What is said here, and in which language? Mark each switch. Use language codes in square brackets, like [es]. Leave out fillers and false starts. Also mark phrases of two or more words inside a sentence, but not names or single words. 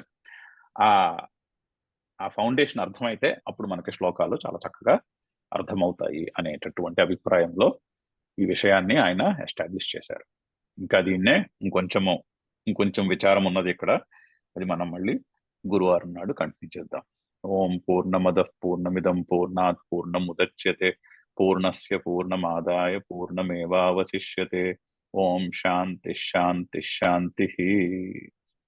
[te] ఆ ఆ ఫౌండేషన్ అర్థమైతే అప్పుడు మనకి శ్లోకాలు చాలా చక్కగా అర్థమవుతాయి అనేటటువంటి అభిప్రాయంలో ఈ విషయాన్ని ఆయన ఎస్టాబ్లిష్ చేశారు. ఇంకా దీన్నే ఇంకొంచెం విచారం ఉన్నది ఇక్కడ. అది మనం మళ్ళీ గురువారం నాడు కంటిన్యూ చేద్దాం. [sa] ఓం పూర్ణమద పూర్ణమిదం పూర్ణాత్ పూర్ణముదచ్యతే పూర్ణస్య పూర్ణమాదాయ పూర్ణమేవావశిష్యతే. ఓం శాంతి శాంతి శాంతి.